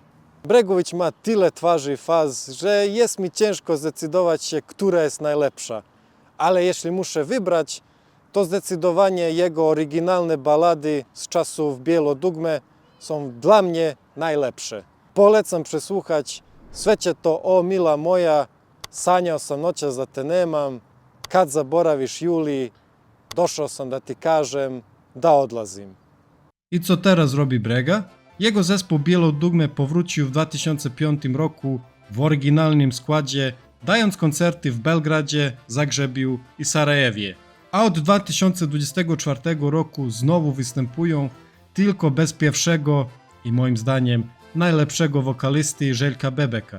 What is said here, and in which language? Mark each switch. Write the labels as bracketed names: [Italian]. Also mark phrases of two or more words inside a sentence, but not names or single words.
[Polish] Bregović ma tyle twarzy i faz, że jest mi ciężko zdecydować się, która jest najlepsza. Ale jeśli muszę wybrać, to zdecydowanie jego oryginalne balady z czasów Bielodugme są dla mnie najlepsze. Polecam przesłuchać Sve će to o mila moja, sanjao sam noćas da te nemam, kad zaboraviš Juli, došao sam da ti kažem da odlazim. I co teraz robi Brega? Jego zespół Bielodugme powrócił w 2005 roku w oryginalnym składzie, dając koncerty w Belgradzie, Zagrzebiu i Sarajewie. A od 2024 roku znowu występują, tylko bez pierwszego i moim zdaniem najlepszego wokalisty Željka Bebeka.